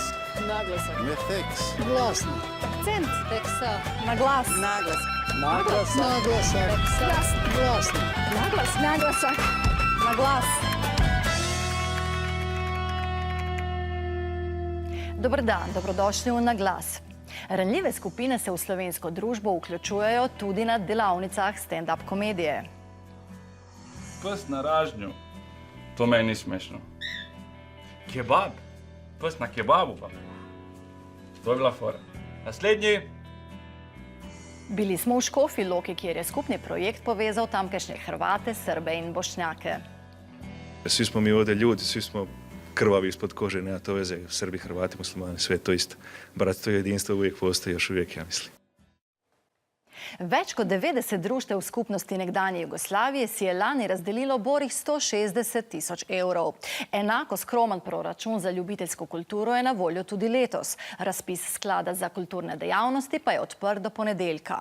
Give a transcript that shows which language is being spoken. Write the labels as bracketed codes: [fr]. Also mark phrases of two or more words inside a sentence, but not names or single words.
[hr] Naglasak. Mefeks. Glasno. [sl] Akcent. Teksa. Na glas. [hr] Naglasak. Glas. Glasno. Naglas. Naglasak. [sl] Na glas. Dobar dan, dobrodošli v Na glas. Ranljive skupine se v slovensko družbo vključujejo tudi na delavnicah stand-up komedije. Pes na ražnju. To meni ni smešno. Kebab. Pes na kebabu pa. To je bila fora. Naslednji. Bili smo v Škofji Loki, kjer je skupni projekt povezal tamkajšnje Hrvate, Srbe in Bošnjake. [hr] Svi smo mi ovdje ljudi, svi smo krvavi ispod kože, nema to veze, Srbi, Hrvati, muslimani, sve je to isto. Bratstvo i jedinstvo uvijek postoji, još uvijek, ja mislim. [sl] Več kot 90 društev v skupnosti nekdanje Jugoslavije si je lani razdelilo borih 160 tisoč evrov. Enako skromen proračun za ljubiteljsko kulturo je na voljo tudi letos. Razpis sklada za kulturne dejavnosti pa je odprt do ponedeljka.